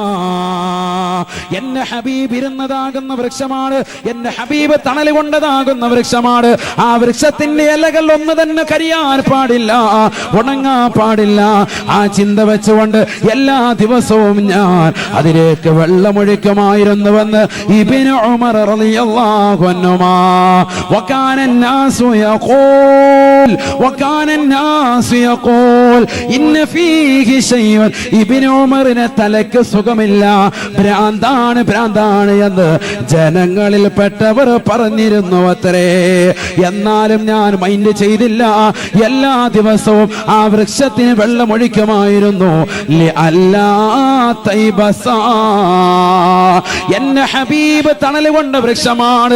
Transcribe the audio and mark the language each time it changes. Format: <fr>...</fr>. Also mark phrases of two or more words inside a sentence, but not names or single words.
<ml>എന്റെ ഹബീബ് ഇരുന്നതാകുന്ന വൃക്ഷമാണ്, എന്റെ ഹബീബ് തണൽ കൊണ്ടതാകുന്ന വൃക്ഷമാണ്. ആ വൃക്ഷത്തിന്റെ ഇലകൾ ഒന്ന് തന്നെ കരിയാൻ പാടില്ല, ഉണങ്ങാൻ പാടില്ല. ആ ചിന്ത വെച്ചുകൊണ്ട് എല്ലാ ദിവസവും ഞാൻ അതിലേക്ക് വെള്ളമൊഴിക്കുമായിരുന്നുവെന്ന് ഇബ്നു ഉമർ</ml> <ar>رضي الله عنهما. വകാന الناس يقول وكان الناس يقول إن فيه شيء.</ar> <ml>ഇബ്നു ഉമറിനെ തലക്ക് സുഖമില്ല, ഭ്രാന്താണ് എന്ന് ജനങ്ങളിൽ പെട്ടവർ പറഞ്ഞിരുന്നു അത്രേ. എന്നാലും ഞാൻ മൈൻഡ് ചെയ്തില്ല. എല്ലാ ദിവസവും ആ വൃക്ഷത്തിന് വെള്ളമൊഴിക്കുമായിരുന്നു.</ml> <ar>لئلا تيبس.</ar> <ml>എന്റെ ഹബീബ് തണൽ കൊണ്ട വൃക്ഷമാണ്.</ml>